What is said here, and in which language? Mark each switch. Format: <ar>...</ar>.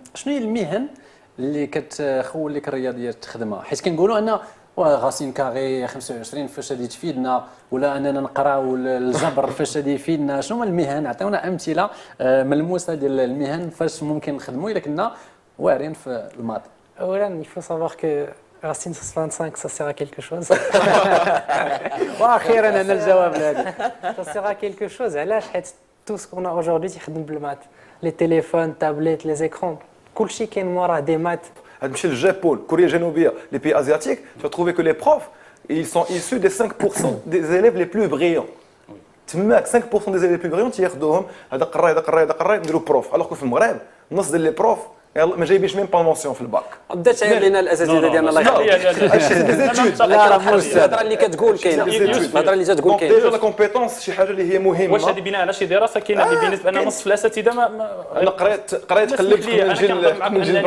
<ar>شنو هي المهن اللي كتخول لك الرياضيات تخدمها حيت كنقولوا ان غاسين كاغي 25 فاش غادي تفيدنا ولا اننا نقراو الجبر فاش غادي يفيدنا شنو هما المهن عطيونا امثله ملموسه ديال المهن فاش ممكن نخدموا الا كنا واعرين في الماط.</ar> <fr>اولا il faut savoir que Racine 25 ça sert à quelque chose.</fr> <ar>واخيرا انا الجواب لهذا.</ar> <fr>Ça sert à quelque chose</fr> <ar>علاش حيت</ar> <fr>tout ce qu'on a aujourd'hui</fr> <ar>تيخدم بالمات</ar> <fr>les téléphones tablettes les écrans</fr> <ar>كلشي كاين موراه دي مات.</ar> <fr>Chez le Japon, Corée Génobie, les pays asiatiques, tu vas trouver que les profs, ils sont issus des 5% des élèves les plus brillants. Tu mets 5% des élèves les plus brillants, tu</fr> <ar>ياخذوهم هذا قراي نديروا بروف.</ar> <fr>Alors que</fr> <ar>في المغرب نص ديال لي بروف ما جايبينش ميم با مونسيون في الباك. بدات تعير لنا الاساتذه ديالنا الله يخليك. لا راه مش الهضره اللي كتقول كاينه الهضره اللي تتقول كاينه. ديجا لا كومبيتونس شي حاجه اللي هي مهمه. واش هذه بناء على شي دراسه كاينه اللي بالنسبه لنا نصف الاساتذه انا قريت قلبت من جيل</ar>